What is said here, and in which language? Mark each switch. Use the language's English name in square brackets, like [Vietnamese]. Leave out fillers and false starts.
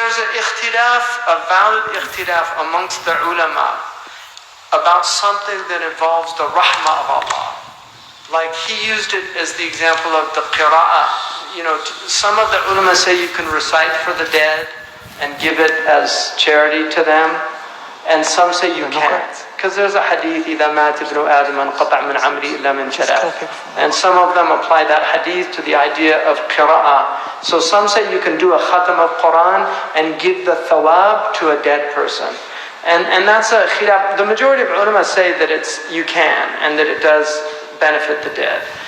[English] There's an ikhtilaaf, a valid ikhtilaaf amongst the ulama about something that involves the rahmah of Allah. Like he used it as the example of the qira'ah. Some of the ulama say you can recite for the dead and give it as charity to them. And some say you can't. Because there's a hadith, [Arabic] إِذَا مَاتِ ابْنُ آدَمَ انْقَطَعَ مِنْ عَمْرِهِ إِلَّا مِنْ ثَلَاثٍ. [English] And some of them apply that hadith to the idea of qira'ah. So some say you can do a khatam of Quran and give the thawab to a dead person. And that's a khilaf. The majority of ulama say that you can, and that it does benefit the dead.